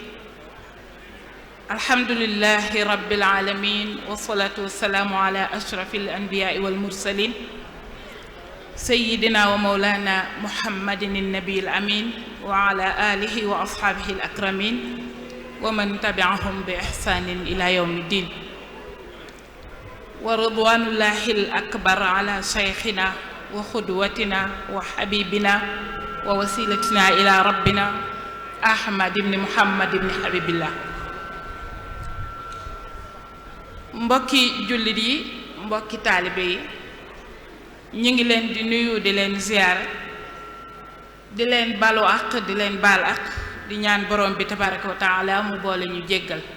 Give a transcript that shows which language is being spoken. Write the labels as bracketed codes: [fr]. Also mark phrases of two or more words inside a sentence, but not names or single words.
[ar] الحمد لله رب العالمين والصلاة والسلام على أشرف الأنبياء والمرسلين سيدنا ومولانا محمد النبي الأمين وعلى آله وأصحابه الأكرمين ومن تبعهم بإحسان إلى يوم الدين ورضوان الله الأكبر على شيخنا وخدوتنا وحبيبنا ووسيلتنا إلى ربنا أحمد بن محمد بن حبيب الله [wo] mbokki jullit yi mbokki taalibe yi ñu ngi leen di nuyu di leen ziyaare di leen balu ak di leen baal ak di ñaan borom bi [ar] تبارك وتعالى [wo] mu boole ñu jéggal